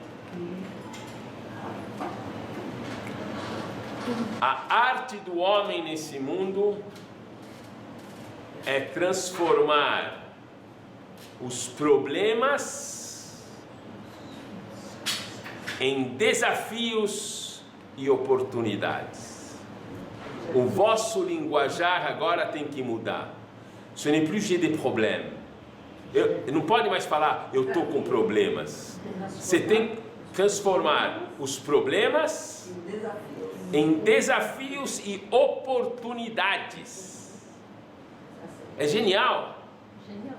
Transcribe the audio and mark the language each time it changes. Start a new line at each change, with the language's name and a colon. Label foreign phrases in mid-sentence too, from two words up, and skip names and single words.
Portuguese: A arte do homem nesse mundo é transformar os problemas em desafios e oportunidades. O vosso linguajar agora tem que mudar.
French: Ce n'est plus j'ai des problèmes.
Portuguese: Não pode mais falar eu estou com problemas. Você tem que transformar os problemas em desafios e oportunidades. É genial. Genial.